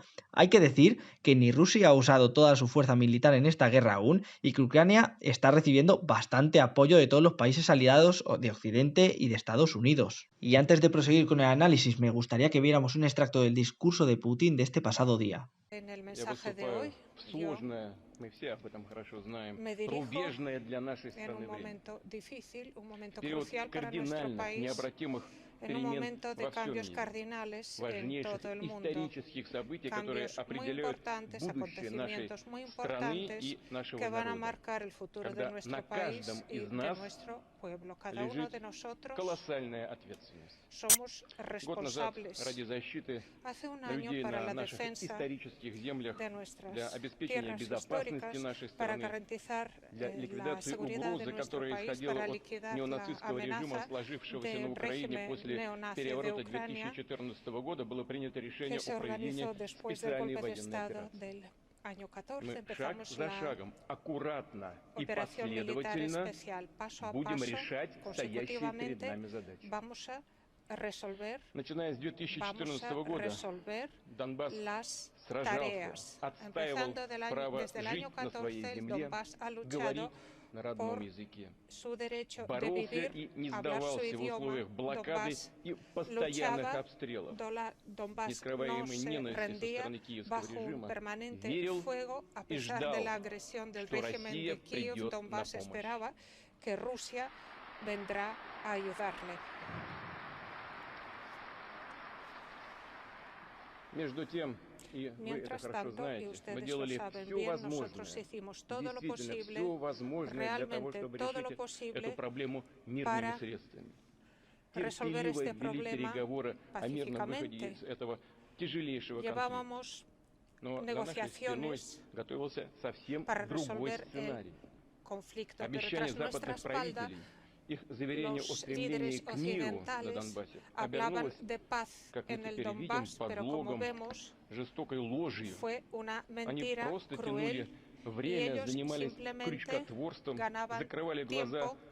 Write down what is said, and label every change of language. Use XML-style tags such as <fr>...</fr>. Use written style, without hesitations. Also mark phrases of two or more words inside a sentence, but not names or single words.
<es>Hay que decir que ni Rusia ha usado toda su fuerza militar en esta guerra aún, y que Ucrania está recibiendo bastante apoyo de todos los países aliados de Occidente y de Estados Unidos. Y antes de proseguir con el análisis, me gustaría que viéramos un extracto del discurso de Putin de este pasado día. En el</es> <ru>Я</ru> <es>mensaje de</es> <ru>выступаю</ru> <es>hoy,</es> <ru>в</ru> <es>yo</es> <ru>сложное, мы все об этом хорошо знаем,</ru> <es>me dirijo</es> <ru>рубежное для нашей</ru> <es>en un</es> <ru>страны время.</ru> <es>momento difícil, un momento</es> <ru>Период</ru> <es>crucial para nuestro</es> <ru>кардинальных,</ru> <es>país,</es> <ru>необратимых</ru> <es>en un</es> <ru>перемен</ru> <es>momento de</es> <ru>во всем</ru> <es>cambios</es> <ru>мире,</ru> <es>cardinales en</es> <ru>важнейших</ru> <es>todo el mundo,</es> <ru>исторических событий, которые</ru> <es>cambios muy</es> <ru>определяют</ru> <es>importantes,</es> <ru>будущее нашей</ru> <es>acontecimientos muy</es> <ru>страны</ru> <es>importantes</es> <ru>и нашего</ru> <es>que van a</es> <ru>народа,</ru> <es>marcar el futuro de</es> <ru>когда на</ru> <es>nuestro</es> <ru>каждом</ru> <es>país y</es> <ru>из</ru> <es>de</es> <ru>нас</ru> <es>nuestro pueblo. Cada uno</es> <ru>лежит</ru> <es>de nosotros</es> <ru>колоссальная ответственность.</ru> <es>somos</es> <ru>Год назад</ru> <es>responsables.</es> <ru>ради защиты</ru> <es>Hace un año</es> <ru>людей</ru> <es>para</es> <ru>на</ru> <es>la</es> <ru>наших</ru> <es>defensa</es> <ru>исторических землях,</ru> <es>de</es> <ru>для</ru> <es>nuestras</es> <ru>обеспечения</ru> <es>tierras</es> <ru>безопасности</ru> <es>históricas</es> <ru>нашей</ru> <es>para</es> <ru>страны,</ru> <es>garantizar</es> <ru>для</ru> <es>la</es> <ru>ликвидации</ru> <es>seguridad de</es> <ru>угрозы,</ru> <es>nuestro</es> <ru>которая</ru> <es>país,</es> <ru>исходила</ru> <es>para</es> <ru>от</ru> <es>liquidar la</es> <ru>неонацистского режима,</ru> <es>amenaza</es> <ru>сложившегося на</ru> <es>del</es> <ru>Украине</ru> <es>régimen</es> <ru>после</ru> <es>neonazi de</es> <ru>переворота</ru> <es>Ucrania</es> <ru>2014 года, было принято</ru> <es>que</es> <ru>решение</ru> <es>se</es> <ru>о проведении</ru> <es>organizó después del</es> <ru>специальной</ru> <es>golpe de</es> <ru>военной</ru> <es>Estado</es> <ru>операции.</ru> <es>del año 14.</es> <ru>Мы шаг</ru> <es>Empezamos</es> <ru>за</ru> <es>la</es> <ru>шагом, аккуратно и</ru> <es>operación militar</es> <ru>последовательно</ru> <es>especial. Paso a</es> <ru>будем</ru> <es>paso,</es> <ru>решать стоящие перед</ru> <es>consecutivamente,</es> <ru>нами задачи.</ru> <es>vamos a resolver</es> <ru>Начиная с 2014 года Донбасс</ru> <es>las</es> <ru>сражался,</ru> <es>tareas.</es> <ru>отстаивал право</ru> <es>Desde el año</es> <ru>жить на своей</ru> <es>14, el</es> <ru>земле,</ru> <es>Donbass ha</es> <ru>говорить</ru> <es>luchado</es> <ru>на родном</ru> <es>por</es> <ru>языке.</ru> <es>su derecho de</es> <ru>Боролся</ru> <es>vivir,</es> <ru>и не</ru> <es>hablar su</es> <ru>сдавался в</ru> <es>idioma.</es> <ru>условиях блокады</ru> <es>Donbass</es> <ru>и постоянных</ru> <es>luchaba,</es> <ru>обстрелов.</ru> <es>Donbass no</es> <ru>Нескрываемой</ru> <es>se</es> <ru>ненависти со</ru> <es>rendía</es> <ru>стороны киевского</ru> <es>bajo un</es> <ru>режима</ru> <es>permanente</es> <ru>верил</ru> <es>fuego a</es> <ru>и</ru> <es>pesar</es> <ru>ждал,</ru> <es>de la agresión del</es> <ru>что</ru> <es>régimen</es> <ru>Россия</ru> <es>de Kiev.</es> <ru>придет на</ru> <es>Donbass</es> <ru>помощь.</ru> <es>esperaba que Rusia vendrá a ayudarle.</es> <ru>Между тем, и вы это</ru> <es>Mientras</es> <ru>хорошо</ru> <es>tanto, y</es> <ru>знаете, мы</ru> <es>ustedes lo</es> <ru>делали</ru> <es>saben</es> <ru>все</ru> <es>bien,</es> <ru>возможное,</ru> <es>nosotros hicimos todo lo</es> <ru>действительно</ru> <es>posible,</es> <ru>все возможное для того,</ru> <es>realmente</es> <ru>чтобы</ru> <es>todo lo</es> <ru>решить эту</ru> <es>posible</es> <ru>проблему мирными</ru> <es>para</es> <ru>средствами.</ru> <es>resolver</es> <ru>Терпеливо</ru> <es>este</es> <ru>вели</ru> <es>problema</es> <ru>переговоры о мирном выходе</ru> <es>pacíficamente.</es> <ru>из этого тяжелейшего конфликта.</ru> <es>Llevábamos</es> <ru>Но за нашей спиной</ru> <es>negociaciones</es> <ru>готовился совсем</ru> <es>para</es> <ru>другой</ru> <es>resolver el</es> <ru>сценарий.</ru> <es>conflicto, pero</es> <ru>Обещания</ru> <es>tras nuestra</es> <ru>западных</ru> <es>espalda</es> <ru>правителей</ru> <es>los líderes occidentales hablaban de paz en el Donbass, pero como vemos, fue una mentira cruel y ellos simplemente ganaban tiempo</es>